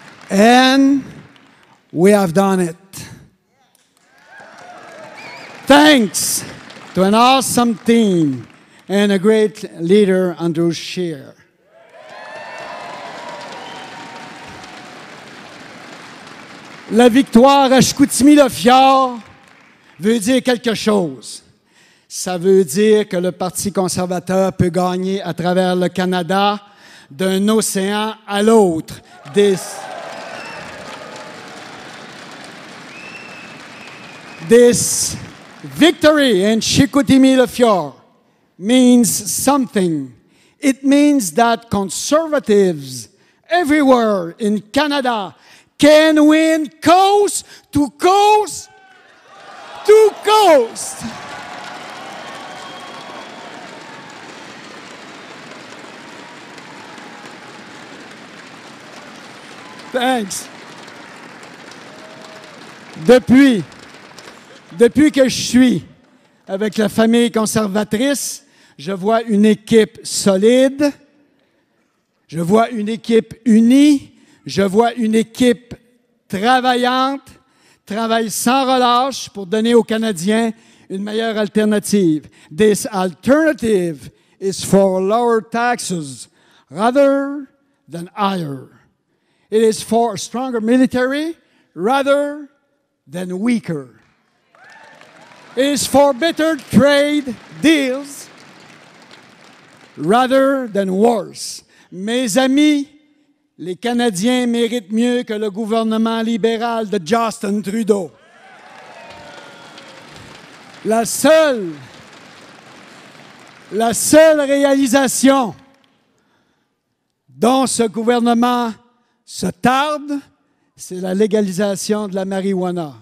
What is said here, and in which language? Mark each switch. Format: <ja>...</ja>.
<en>And we have done it. Thanks to an awesome team and a great leader, Andrew Scheer.</en> <fr>La victoire à Chicoutimi-le-Fjord veut dire quelque chose. Ça veut dire que le Parti conservateur peut gagner à travers le Canada d'un océan à l'autre.</fr> <en>This victory in Chicoutimi-le-Fjord means something. It means that conservatives everywhere in Canada can win coast to coast to coast. Thanks.</en> <fr>Depuis que je suis avec la famille conservatrice, je vois une équipe solide, je vois une équipe unie, je vois une équipe travaillante, travaille sans relâche pour donner aux Canadiens une meilleure alternative.</fr> <en>This alternative is for lower taxes rather than higher. It is for a stronger military rather than weaker. It is for better trade deals rather than worse.</en> <fr>Mes amis, les Canadiens méritent mieux que le gouvernement libéral de Justin Trudeau. La seule réalisation dont ce gouvernement se tarde, c'est la légalisation de la marijuana.</fr>